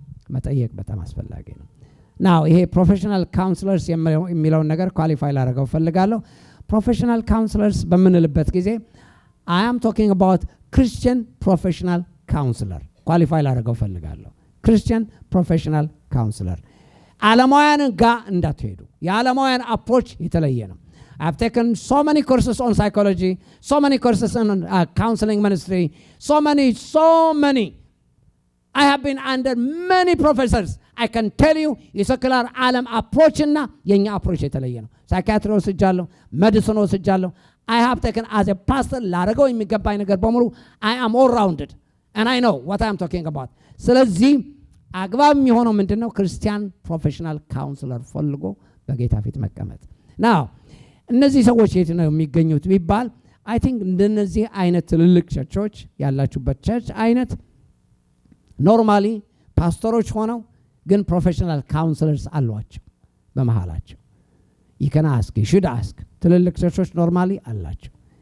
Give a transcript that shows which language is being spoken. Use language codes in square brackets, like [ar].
[am] መጠየቅ በጣም አስፈላጊ ነው። ናው ይሄ ፕሮፌሽናል ካውንስለርስ የሚለውን ነገር ኳሊፋይ ላደርገው ፈልጋለሁ። ፕሮፌሽናል ካውንስለርስ በምንልበት ጊዜ [en] I am talking about Christian professional counselor [am] ኳሊፋይ ላደርገው ፈልጋለሁ። [en] Christian professional counselor [am] ዓለማውያን ጋር እንዳትሄዱ። የዓለማውያን አፕሮች የተለየ ነው። [en] I have taken so many courses on psychology, so many courses on counseling ministry, so many. I have been under many professors. I can tell you [am] የሰክላር ዓለም አፕሮች እና የኛ አፕሮች የተለየ ነው። ሳይካትሪ ወስጃለሁ፣ ሜዲሲን ወስጃለሁ። [en] I have taken as a pastor [am] ላደርገው የሚገባኝ ነገር በሙሉ [en] I am all rounded and I know what I am talking about. [am] ስለዚህ አግባብ የሚሆነው ምንድነው? ክርስቲያን ፕሮፌሽናል ካውንስለር ፈልጎ በጌታ ፊት መቀመጥ። ናው እነዚህ ሰዎች የት ነው የሚገኙት ቢባል I think እንደነዚህ አይነት ትልልቅ ቸርቾች ያላችሁበት ቸርች አይነት ኖርማሊ ፓስተሮች ሆነው ግን ፕሮፌሽናል ካውንስለርስ አሏቸው በመሃላቸው። [en] you can ask, you should ask [am] ትልልቅ ቸርቾች ኖርማሊ አላቸው።